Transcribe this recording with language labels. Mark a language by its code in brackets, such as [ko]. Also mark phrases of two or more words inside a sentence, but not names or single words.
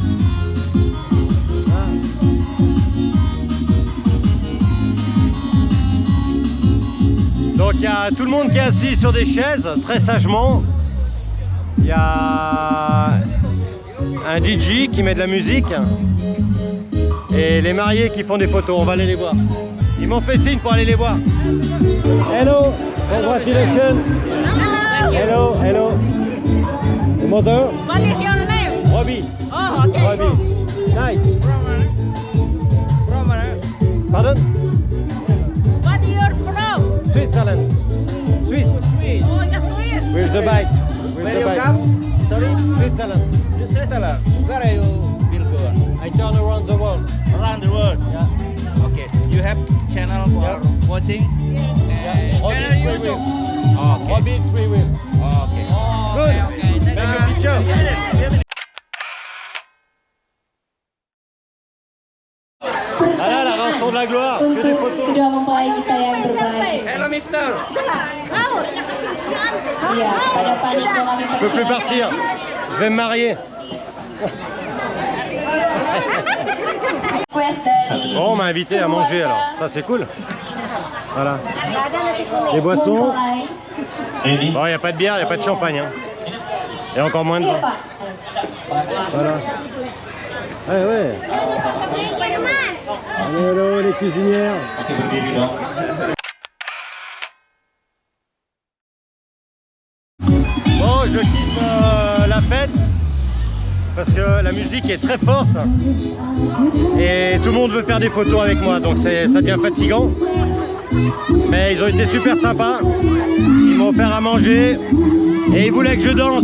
[fr] Donc il y a tout le monde qui est assis sur des chaises, très sagement. Il y a un DJ qui met de la musique. Et les mariés qui font des photos, on va aller les voir. Ils m'ont fait signe pour aller les voir. [en] Hello, congratulations. Hello, hello. The mother? What is your name? Robbie. Oh, okay. Robbie. Nice. Pardon? What you're from? Switzerland. Swiss. Oh, just Swiss. With the bike. With Where the you bike. come? Sorry? Switzerland. To Switzerland. Where are you been going? I turn around the world. Around the world. Yeah. Okay. You have channel for Yeah. watching? Robbie 3 wheels. Okay. Robbie 3 wheels. Okay. Good. Make a picture. [fr] Ah là, la rançon de la gloire. Que des [id] Untuk [fr] photos. [id] kedua mempelai kita yang terbaik. [en] Hello, mister. [id] Iya, pada Pak Niko kami [fr] Je peux plus partir. Je vais me marier. [id] request dari [fr] Bon, on m'a invité à manger alors. Ça, c'est cool. Voilà. Les boissons. [id] mempelai. [fr] Bon, il n'y a pas de bière, il n'y a pas de champagne. Hein. Et encore moins de [id] Iya, [fr] vin. [id] Pak. [fr] Voilà. Ouais, ouais. Hello les cuisinières. [id] Oke, berdiri dong. [fr] Bon, je quitte la fête parce que la musique est très forte et tout le monde veut faire des photos avec moi, donc ça devient fatigant. Mais ils ont été super sympas, ils m'ont offert à manger et ils voulaient que je danse.